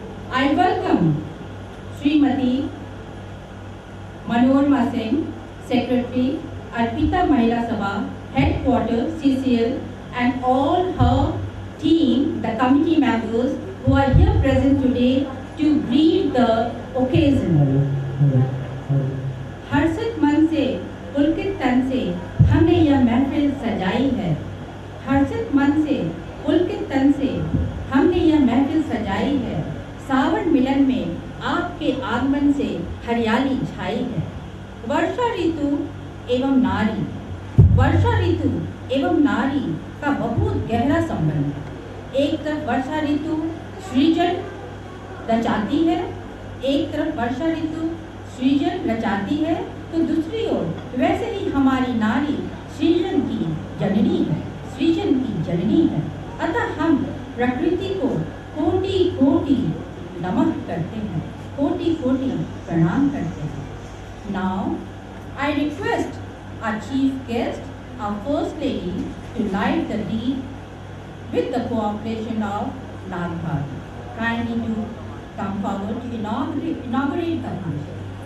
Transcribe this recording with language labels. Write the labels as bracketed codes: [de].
[en] I welcome Srimati Manorma Singh, Secretary, Arpita Mahila Sabha, Headquarters, CCL, and all her team, the committee members who are here present today to greet the occasion. [hi] हर्षित मन से, पुलकित तन से हमने यह महफिल सजाई है। हर्षित मन से, पुलकित तन से हमने यह महफिल सजाई है। सावन मिलन में आपके आगमन से हरियाली छाई है। वर्षा ऋतु एवं नारी, वर्षा ऋतु एवं नारी का बहुत गहरा संबंध। एक तरफ वर्षा ऋतु सृजन रचाती है, एक तरफ वर्षा ऋतु सृजन रचाती है, तो दूसरी ओर वैसे ही हमारी नारी सृजन की जननी है, सृजन की जननी है। अतः हम प्रकृति को कोटि कोटि नमः करते हैं, कोटि कोटि प्रणाम करते हैं। [en] Now I request our chief guest, our First Lady, to light the deed with the cooperation of Nag Bhavi. Kindly to come forward to inaugurate the function.